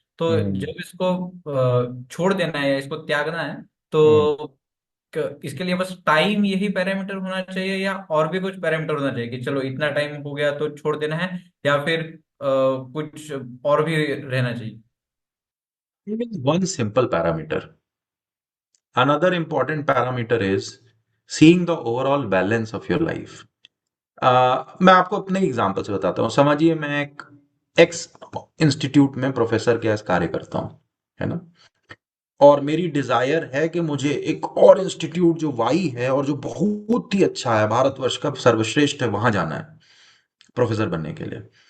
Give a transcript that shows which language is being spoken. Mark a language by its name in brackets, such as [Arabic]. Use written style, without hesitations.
[Hindi] तो जब इसको छोड़ देना है या इसको त्यागना है तो इसके लिए बस टाइम यही पैरामीटर होना चाहिए या और भी कुछ पैरामीटर होना चाहिए कि चलो इतना टाइम हो गया तो छोड़ देना है, या फिर कुछ और भी रहना चाहिए? [English] One simple parameter. Another important parameter is seeing the overall balance of your life. [Hindi] मैं आपको अपने एग्जांपल से बताता हूँ। समझिए मैं एक एक्स इंस्टीट्यूट में प्रोफेसर के कार्य करता हूँ, है ना, और मेरी डिजायर है कि मुझे एक और इंस्टीट्यूट जो वाई है और जो बहुत ही अच्छा है, भारतवर्ष का सर्वश्रेष्ठ है, वहां जाना है प्रोफेसर बनने के लिए।